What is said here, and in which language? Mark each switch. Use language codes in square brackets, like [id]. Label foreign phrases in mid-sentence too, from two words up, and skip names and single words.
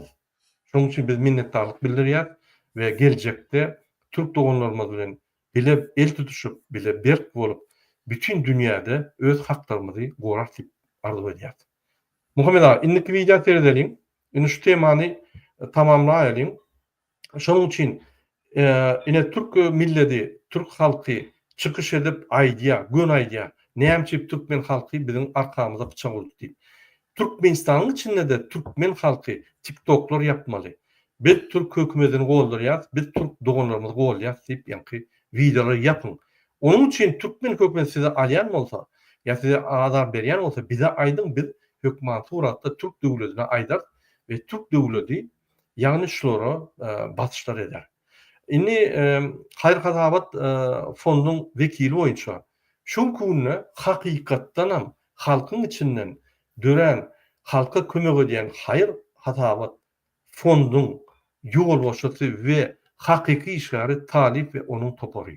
[tk] Şoň üçin biz minnetdarlyk bildirýär we geljekde Türk doganlarymyz bilen bile el tutuşup, bile berk bolup, bütün dünýäde öz haklarymyzy gorak diýip arzu edýär. Muhammed ağa, indiki video seyredelim. Ine şu temany tamamlaýalyň. Şoň üçin ine Türk milleti, Türk halky çykyş edip aýdýar, gün aýdýar. Näme Türkmen halky bizim arkamyza bıçak oldu diýip. Türkmenistanyň içinde de Türkmen halky TikToklar yapmaly. Biz Türk hökümetini goldurýar, biz Türk doganlarymyzy goldurýar diýip ýanky videolar yapın. Onun için Türkmen hökümeti size alýan bolsa, ýa size azar berýän bolsa, bize aýdyň, biz hökümet suratda Türk döwletine aýdar we Türk döwleti ýagny şolara batyşlar eder. Indi Haýry Hasabat fondunyň wekili boýunça şu günne hakykatdan hem halkyň içinden dören, halka kömek edýän Haýry Hasabat fondunyň ýolbaşçysy we hakyky işgary Talip we onuň topary.